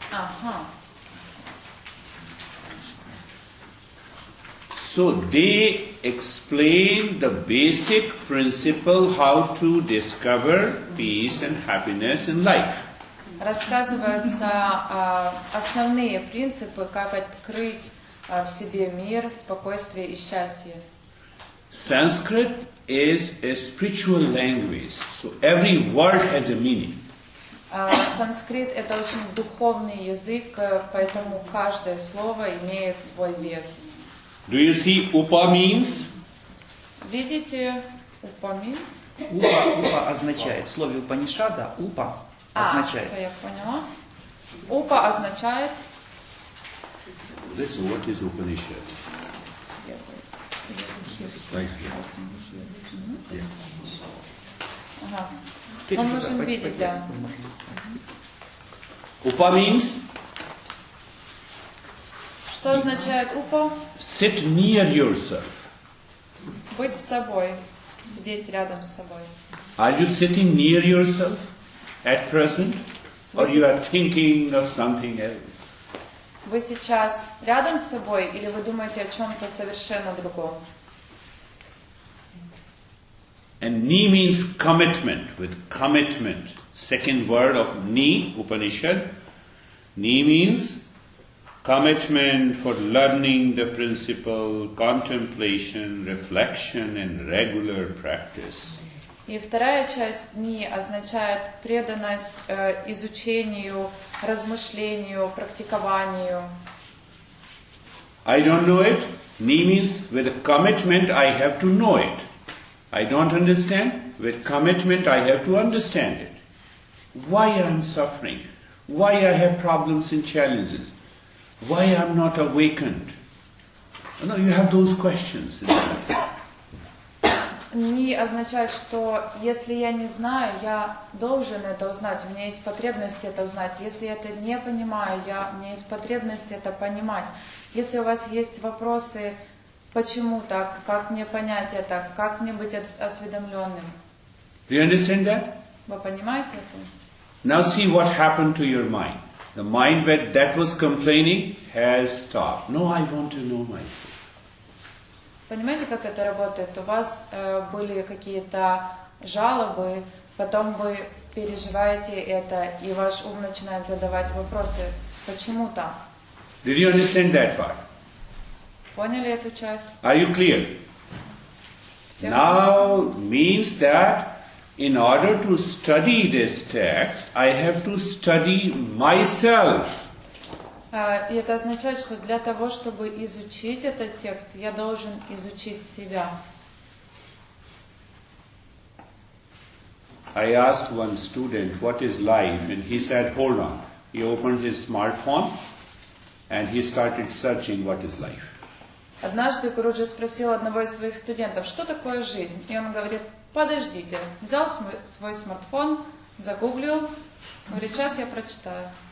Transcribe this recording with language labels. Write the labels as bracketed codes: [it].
[ru] Ага. [en] So they explain the basic principle how to discover peace and happiness in life. [ru] Рассказываются основные принципы, как открыть в себе мир, спокойствие и счастье. [en] Sanskrit is a spiritual language, so every word has a meaning. [ru] Санскрит — это очень духовный язык, поэтому каждое слово имеет свой вес. [en] Do you see Upa means? [ru] Видите, Upа [en] means? [ru] Упа означает, в слове Упанишада Упа означает. Все, я поняла. Upа означает... [en] This what is Upanishad? Like here. Yeah. [ru] Ага. Мы можем видеть, да. [en] Upa means? [ru] Что означает Upа? [en] Sit near yourself. [ru] Быть с собой, сидеть рядом с собой. [en] Are you sitting near yourself at present? Or you are thinking of something else? [ru] Вы сейчас рядом с собой или вы думаете о чем-то совершенно другом? [en] And ni means commitment, with commitment. Second word of ni, Upanishad. Ni means commitment for learning the principle, contemplation, reflection and regular practice. [ru] И вторая часть «ни» означает преданность изучению, размышлению, практикованию. [en] I don't know it. Ni means with commitment I have to know it. I don't understand. With commitment I have to understand it. Why I am suffering? Why I have problems and challenges? Why I am not awakened? You know, you have those questions. [ru] «Ни» означает, что если я не знаю, я должен это узнать, у меня есть потребность это узнать. Если я это не понимаю, у меня есть потребность это понимать. Если у вас есть вопросы, почему так, как мне понять это, как мне быть осведомленным. [en] Do you understand that? [ru] Вы понимаете это? [en] Now see what happened to your mind. The mind that was complaining has stopped. No, I want to know myself. [ru] Понимаете, как это работает? У вас были какие-то жалобы, потом вы переживаете это, и ваш ум начинает задавать вопросы. Почему так? [en] Did you understand that part? [ru] Поняли эту часть? [en] Are you clear? Now means that in order to study this text, I have to study myself. [ru] И это означает, что для того, чтобы изучить этот текст, я должен изучить себя. [en] I asked one student, what is life? And he said, hold on. He opened his smartphone and he started searching what is life. [ru] Однажды Гуруджи спросил одного из своих студентов, что такое жизнь? И он говорит, подождите. Взял свой смартфон, загуглил, говорит, сейчас я прочитаю.